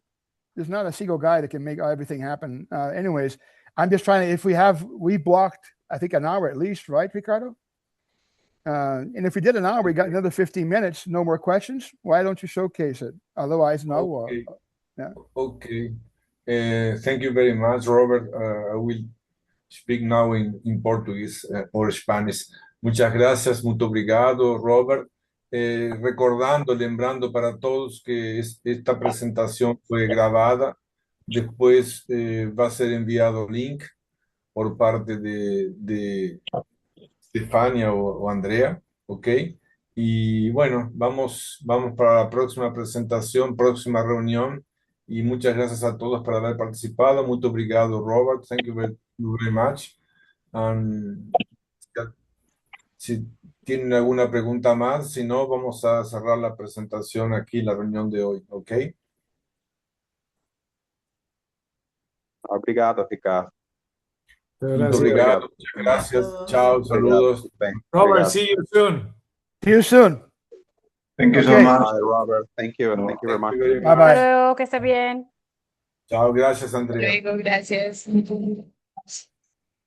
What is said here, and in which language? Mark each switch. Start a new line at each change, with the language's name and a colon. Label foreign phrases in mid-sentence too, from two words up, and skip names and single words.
English: There's not a single guy that can make everything happen. Anyways, I'm just trying to, we blocked, I think, an hour at least, right, Ricardo? And if we did an hour, we got another 15 minutes, no more questions. Why don't you showcase it? Otherwise, no. Okay. Yeah. Okay. Thank you very much, Robert. I will speak now in Portuguese or Spanish.
Spanish: Muchas gracias,
Portuguese: muito obrigado, Robert. Lembrando para todos que esta
Spanish: presentación fue grabada. Después va a ser enviado link por parte de Stefania o Andrea, ¿ok? Y bueno, vamos para la próxima presentación, próxima reunión. Y muchas gracias a todos por haber participado.
Portuguese: Muy obrigado,
English: Robert. Thank you very much.
Spanish: Si tienen alguna pregunta más, si no, vamos a cerrar la presentación aquí, la reunión de hoy, ¿ok?
Portuguese: Obrigado, Ricardo. Muito obrigado.
Spanish: Muchas gracias. Chao, saludos.
English: Robert, see you soon. See you soon. Thank you so much. Bye, Robert. Thank you. Thank you very much. Bye-bye.
Spanish: Hasta luego, que esté bien. Chao, gracias, Andrea. Luego, gracias.